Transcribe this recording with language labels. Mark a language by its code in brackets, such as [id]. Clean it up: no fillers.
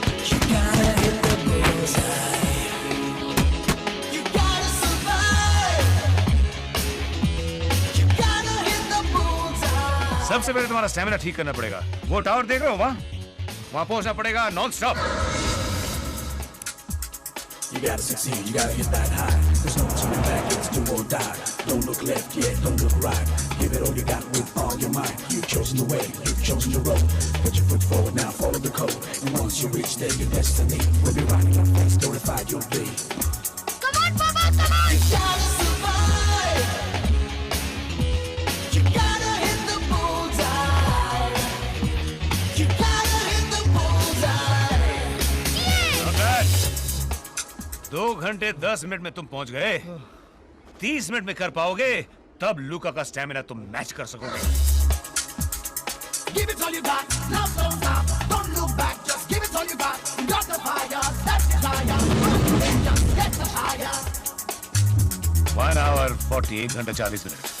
[en] You gotta hit the bullseye. You gotta survive. You gotta hit the bullseye. [hi] सबसे पहले तुम्हारा stamina ठीक करना पड़ेगा। वो टावर देख रहे हो वहां पहुंचना पड़ेगा non stop. [en] You gotta succeed, you gotta hit that high. There's no turning back, it's do or die. Don't look left yet, don't look right. Give it all you got with all your might. You've chosen the way, you've chosen the road. Put your foot forward now, follow the code. And once you reach there, your destiny will be right in your face, notified you'll be. Come on, Papa, come on! You gotta survive. You gotta hit the bullseye. You gotta hit the bullseye. [hi] Not 2 घंटे 10 minute में तुम पहुंच गए। 30 minute में कर पाओगे, तब लूका का स्टैमिना तुम मैच कर सकोगे। [en] Give it all you got, love don't stop, don't look back, just give it all you got. You got the fire, that desire, just get the higher. [hi] 1 hour 48 घंटे 40 minute.